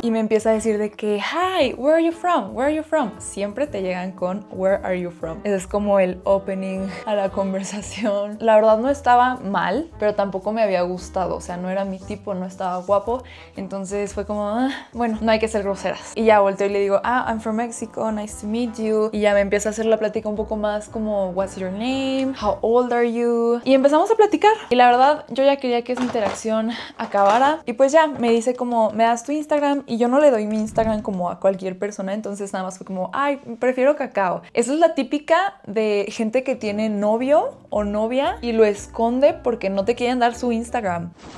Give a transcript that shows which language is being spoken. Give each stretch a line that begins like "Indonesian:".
Spanish: Y me empieza a decir de que,
English: hi, where are you from?
Spanish: Where are you from? Siempre te llegan con
English: where are you from.
Spanish: Ese es como el opening a la conversación. La verdad no estaba mal, pero tampoco me había gustado. O sea, no era mi tipo, no estaba guapo. Entonces fue como, bueno, no hay que ser groseras. Y ya volteo y le digo,
English: I'm from Mexico, nice to meet you.
Spanish: Y ya me empieza a hacer la plática un poco más como,
English: what's your name? How old are you?
Spanish: Y empezamos a platicar. Y la verdad, yo ya quería que esa interacción acabara. Y pues ya, me dice como, ¿me das tu Instagram? Y yo no le doy mi Instagram como a cualquier persona. Entonces nada más fue como, ay, prefiero cacao. Esa es la típica de gente que tiene novio o novia y lo esconde porque no te quieren dar su Instagram.